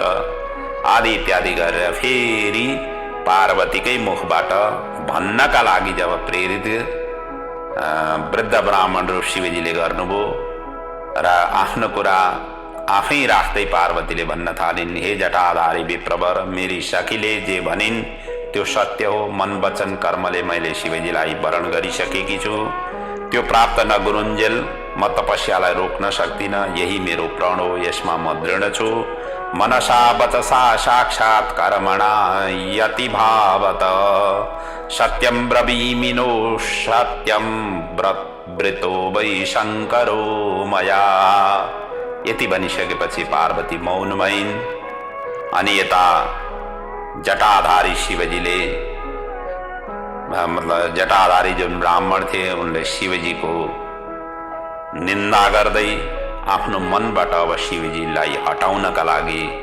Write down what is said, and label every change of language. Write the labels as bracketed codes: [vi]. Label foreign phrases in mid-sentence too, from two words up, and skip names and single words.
[ne] आदि इत्यादि गरेर फेरि पार्वतीकै मुखबाट भन्नका लागि जब प्रेरित वृद्ध ब्राह्मण रूप शिवजीले गर्नुभयो र आफ्नो कुरा आफै राख्दै पार्वतीले भन्न थालिन्, हे जटाधारी विप्रवर, मेरी सखीले जे भनिन् त्यो सत्य हो। मन वचन कर्मले मैले शिवजीलाई वरण गरिसकेकी छु। त्यो प्राप्त नगरुन्जेल म तपस्यालाई रोक्न सक्दिनँ। यही मेरो प्रण हो, यसमा म दृढ छु। [sa] मनसा वचसा साक्षात् कर्मणा यति भावत सत्यं ब्रवीमि नो सत्यं वृतो वै शङ्करो मया। [ne] यति भनिसकेपछि पार्वती मौन भइन्। अनि यता जटाधारी शिवजीले मतलब जटाधारी जुन ब्राह्मण थिए उनले शिवजीको निन्दा गर्दै आफ्नो मनबाट अब शिवजीलाई हटाउनका लागि